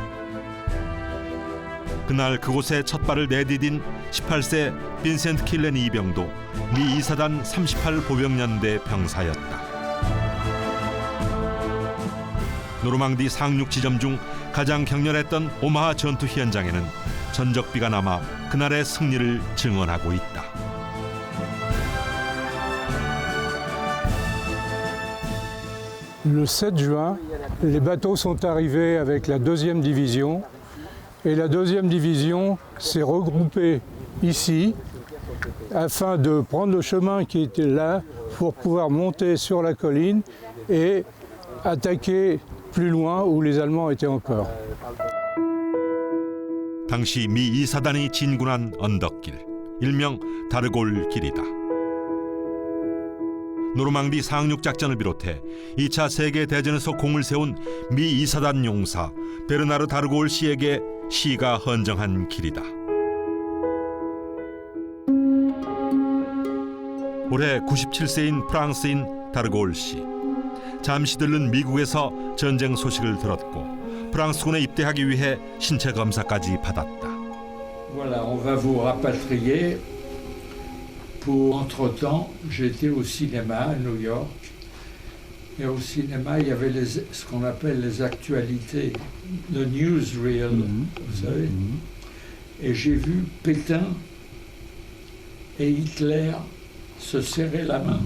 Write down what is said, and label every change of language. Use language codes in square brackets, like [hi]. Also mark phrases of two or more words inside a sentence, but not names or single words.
[ko] 그날 그곳에 첫 발을 내디딘 18세 빈센트 킬렌 이병도 미 2사단 38 보병연대 병사였다. 노르망디 상륙 지점 중 가장 격렬했던 오마하 전투 현장에는 전적비가 남아 그날의 승리를 증언하고 있다. [fr] Le 7 juin, les bateaux sont arrivés avec la 2e division et la 2e division s'est regroupée ici afin de prendre le chemin qui était là pour pouvoir monter sur la colline et attaquer plus loin où les Allemands étaient encore. [ko] 당시 미 2사단이 진군한 언덕길, 일명 다르골 길이다. 노르망디 상륙 작전을 비롯해 2차 세계 대전에서 공을 세운 미 2사단 용사 베르나르 다르골 씨에게 시가 헌정한 길이다. 올해 97세인 프랑스인 다르골 씨. 잠시 들른 미국에서 전쟁 소식을 들었고 프랑스군에 입대하기 위해 신체 검사까지 받았다. [fr] Voilà, on va vous rapatrier. Pour entre-temps, j'étais au cinéma à New York. Et au cinéma, il y avait ce qu'on appelle les actualités, le newsreel, vous savez. Et j'ai vu Pétain et Hitler se serrer la main.